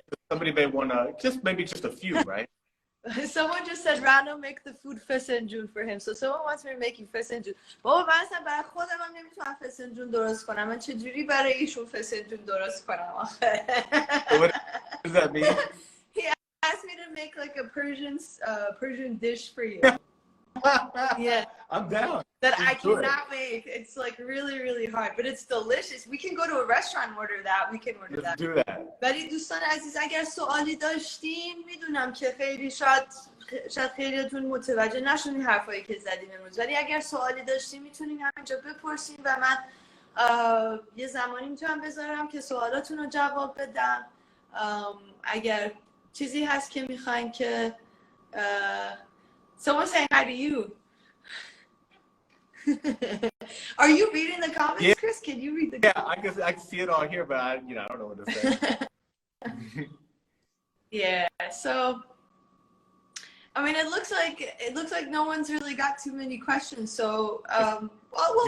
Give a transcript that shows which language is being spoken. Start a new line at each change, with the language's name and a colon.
English: Somebody may want to maybe just a few, right? Someone just said Rana make the food فسنجون for him. So someone wants me to make you فسنجون.
Persian: بابا من اصلا برای خودم هم نمیتونم فسنجون درست کنم. من چجوری برای ایشون فسنجون درست کنم آخه؟
English: What does that mean? He asked me to make like a Persian dish for you. Yeah. I'm down. That I cannot make. It's like really, really hard, but it's delicious. We can go to a restaurant and order that. We can order Let's that. do that.
Persian: ولی دوستان عزیز اگر سوالی داشتین، میدونم که خیلی شاید خیلیتون متوجه نشون این حرفایی که زدیم امروز، ولی اگر سوالی داشتین میتونین همینجا بپرسین و من یه زمانی میتونم بذارم که سوالاتون رو جواب بدم. اگر چیزی هست که میخواین که
English: someone's saying hi to you. Are you reading the comments, yeah. Chris? Can you read the comments? I can see it all here, but I don't know what to say. Yeah, so I mean, it looks like no one's really got too many questions. So, we'll